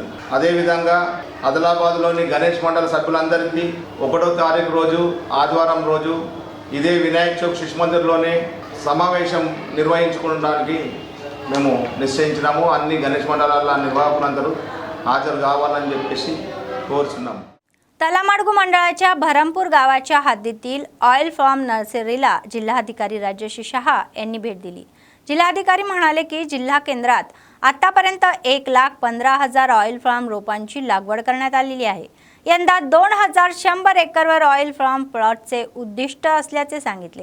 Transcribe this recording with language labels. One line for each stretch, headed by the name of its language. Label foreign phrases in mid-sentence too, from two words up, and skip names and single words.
Telugu: అదేవిధంగా ఆదిలాబాద్లోని గణేష్ మండల సభ్యులందరికీ 1వ తారీఖు రోజు ఆదివారం రోజు ఇదే వినాయక్ చౌక్ శిశు మందిర్లోనే సమావేశం నిర్వహించుకోవడానికి మేము నిశ్చయించినాము. అన్ని గణేష్ మండలాల నిర్వాహకులందరూ హాజరు కావాలని చెప్పేసి కోరుచున్నాము.
Marathi: तलामाडगू मंडळाच्या भरमपूर गावाच्या हद्दीतील
English: oil farm nurseryला
Marathi: जिल्हाधिकारी राजश्री शहा यांनी भेट दिली. जिल्हाधिकारी म्हणाले की जिल्हा केंद्रात आतापर्यंत 1,15,000
English: oil farm
Marathi: रोपांची लागवड करण्यात आलेली आहे. यंदा 2,100 एकरवर
English: oil farm plotचे
Marathi: उद्दिष्ट असल्याचे सांगितले.